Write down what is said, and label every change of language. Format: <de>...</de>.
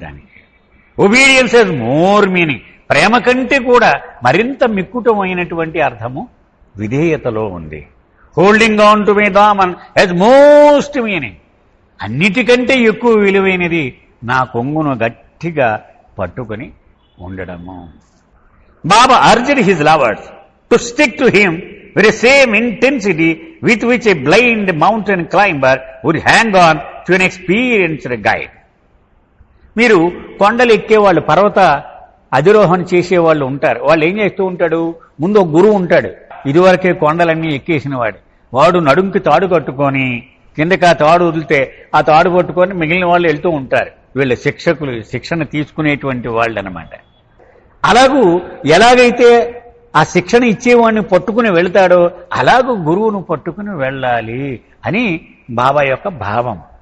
<te>దానికి</te> <en>Obedience has more meaning.</en> <te>ప్రేమ కంటే కూడా మరింత మిక్కుటమైనటువంటి అర్థము విధేయతలో ఉంది.</te> <en>Holding on to my దామన్ has most meaning.</en> <te>అన్నిటికంటే ఎక్కువ విలువైనది నా కొంగును గట్టిగా పట్టుకొని ఉండడము.</te> <en>Baba urged his lovers to stick to him with the same intensity with which a blind mountain climber would hang on to an experienced guide.</en> <te>మీరు కొండలు ఎక్కేవాళ్ళు, పర్వత అధిరోహణ చేసేవాళ్ళు ఉంటారు. వాళ్ళు ఏం చేస్తూ ఉంటాడు? ముందు ఒక గురువు ఉంటాడు, ఇదివరకే కొండలన్నీ ఎక్కేసిన వాడు నడుంకి తాడు కట్టుకొని కిందకి ఆ తాడు వదిలితే ఆ తాడు పట్టుకొని మిగిలిన వాళ్ళు వెళ్తూ ఉంటారు. వీళ్ళ శిక్షకులు, శిక్షణ తీసుకునేటువంటి వాళ్ళు అనమాట. అలాగూ ఎలాగైతే ఆ శిక్షణ ఇచ్చేవాడిని పట్టుకుని వెళ్తాడో అలాగూ గురువును పట్టుకుని వెళ్ళాలి అని బాబా యొక్క భావం.</te>